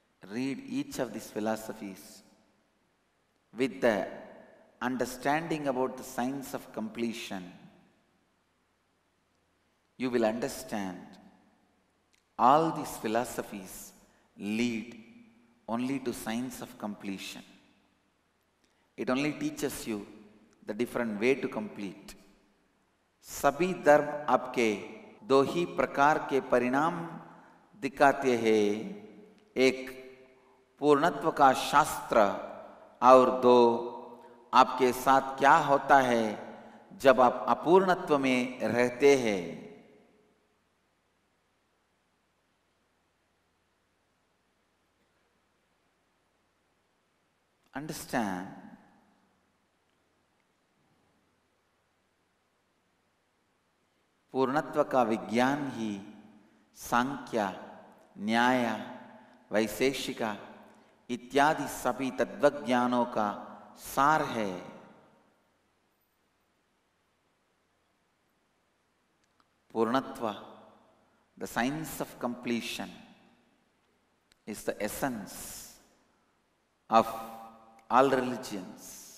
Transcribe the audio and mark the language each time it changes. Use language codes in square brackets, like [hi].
[en] Read each of these philosophies with the understanding about the science of completion. You will understand all these philosophies lead only to science of completion. It only teaches you the different way to complete. [hi] सभी धर्म आपके दो ही प्रकार के परिणाम दिखाते हैं, एक पूर्णत्व का शास्त्र और दो आपके साथ क्या होता है जब आप अपूर्णत्व में रहते हैं. [en] Understand? [hi] पूर्णत्व का विज्ञान ही सांख्य, न्याय, वैशेषिका इत्यादि सभी तत्वज्ञानों का सार है. [en] पूर्णत्व, the science of completion, is the essence of all religions.